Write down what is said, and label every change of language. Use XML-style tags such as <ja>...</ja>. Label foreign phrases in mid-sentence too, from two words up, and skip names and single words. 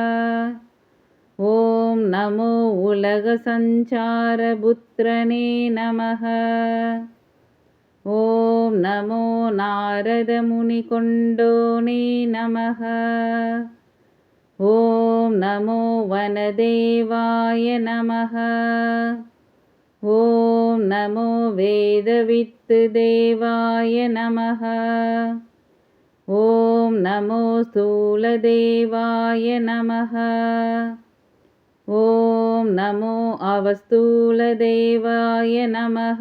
<sa>ॐ नमो उलक सञ्चार पुत्रने नमः. ॐ नमो नारद मुनि कोण्डोने नमः. ॐ नमो वनदेवाय नमः. ॐ नमो वेदवित्तदेवाय नमः। ॐ नमो स्थूलदेवाय नमः। ॐ नमो अवस्थूलदेवाय नमः।</sa>